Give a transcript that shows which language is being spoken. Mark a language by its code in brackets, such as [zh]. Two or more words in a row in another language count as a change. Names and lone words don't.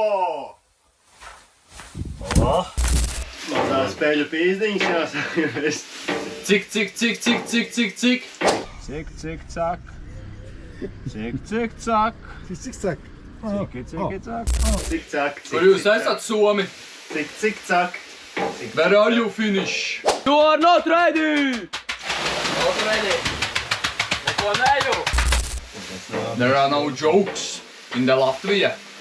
[lv] Mazā spēļu pīzdiņas jāsāk vest. Cik? Cik, cak. Cik, cak. Cik, cak. Kur jūs esat, Somi? Cik, cak. [en] Where are you finish? You are not ready! Not ready. [lv] Neko neju. [en] There are no jokes in the Latvia.